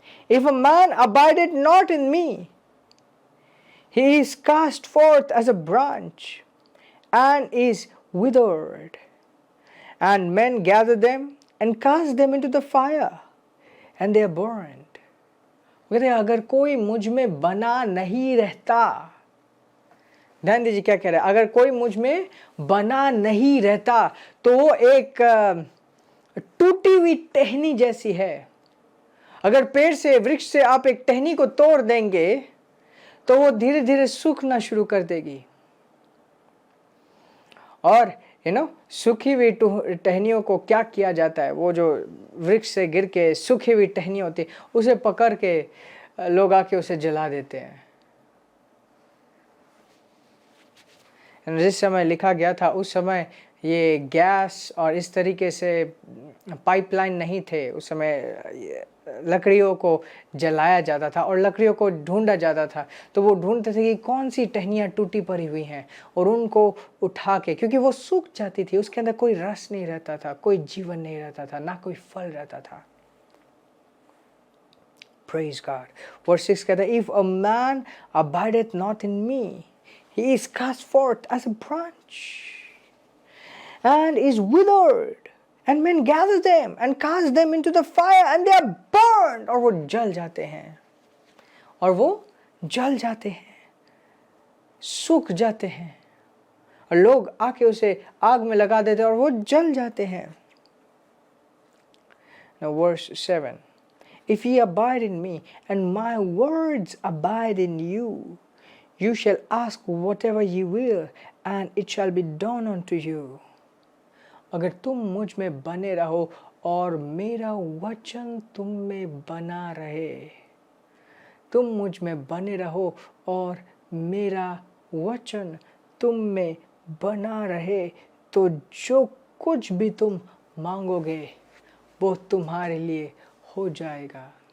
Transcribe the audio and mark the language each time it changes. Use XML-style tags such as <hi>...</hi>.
<en>If a man abideth not in me, he is cast forth as a branch and is withered, and men gather them and cast them into the fire, and they are burned.</en> <hi>कहते हैं अगर कोई मुझ में बना नहीं रहता, ध्यान दीजिए क्या कह रहा है, अगर कोई मुझ में बना नहीं रहता तो वो एक टूटी हुई टहनी जैसी है। अगर पेड़ से, वृक्ष से आप एक टहनी को तोड़ देंगे तो वो धीरे धीरे सूखना शुरू कर देगी। और सूखी हुई टहनियों को क्या किया जाता है, वो जो वृक्ष से गिर के सूखी हुई टहनी होती है, उसे पकड़ के लोग आके उसे जला देते हैं। जिस समय लिखा गया था उस समय ये गैस और इस तरीके से पाइपलाइन नहीं थे। उस समय लकड़ियों को जलाया जाता था और लकड़ियों को ढूंढा जाता था। तो वो ढूंढते थे कि कौन सी टहनियाँ टूटी पड़ी हुई हैं, और उनको उठा के, क्योंकि वो सूख जाती थी, उसके अंदर कोई रस नहीं रहता था, कोई जीवन नहीं रहता था, ना कोई फल रहता था।</hi> <en>Praise God. Verse 6</en> <hi>कहता है,</hi> <en>If a man abideth not in me, he is cast forth as a branch and is withered, and men gather them and cast them into the fire, and they are burned.</en> <hi>और वो जल जाते हैं, और वो जल जाते हैं, सूख जाते हैं, और लोग आके उसे आग में लगा देते हैं और वो जल जाते हैं।</hi> <en>Now verse 7. If ye abide in me, and my words abide in you, you shall ask whatever ye will, and it shall be done unto you.</en> <hi>अगर तुम मुझ में बने रहो और मेरा वचन तुम में बना रहे, तुम मुझ में बने रहो और मेरा वचन तुम में बना रहे, तो जो कुछ भी तुम मांगोगे वो तुम्हारे लिए हो जाएगा।</hi>